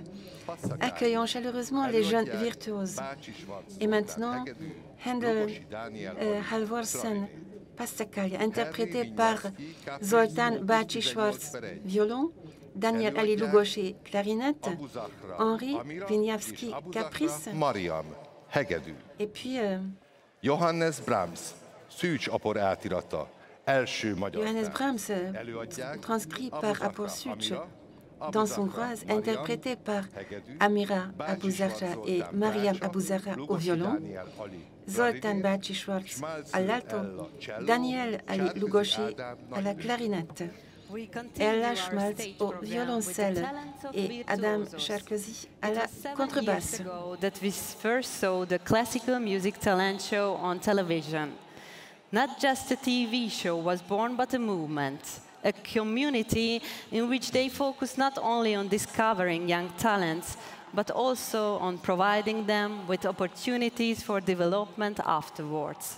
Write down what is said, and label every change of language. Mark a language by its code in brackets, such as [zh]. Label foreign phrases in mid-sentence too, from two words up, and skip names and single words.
[fr] Accueillons chaleureusement les jeunes virtuoses. Et maintenant, Handel Halvorsen Passacaglia, interprété par Zoltán Bácsi-Schwarz, violon, Daniel Ali Lugosi, clarinette, Henri Wieniawski, caprice, [hu] Mariam, hegedű. [fr] et puis [hu] Johannes Brahms, Szűcs apor átirata, első magyar [fr] Johannes Brahms, transcrit par Apor Szűcs, dans hongroise, interprété par Amira Abu-Zahra et Mariam Abu-Zahra au violon, Zoltán Bácsi-Schwarz à l'alto, Daniel Ali Lugosi à la clarinette, Ella Schmalz au violoncelle et Adam Sarkozy à la contrebasse. [en] That we first saw the classical music talent show on television. Not just a TV show was born, but a movement, a community in which they focus not only on discovering young talents, but also on providing them with opportunities for development afterwards.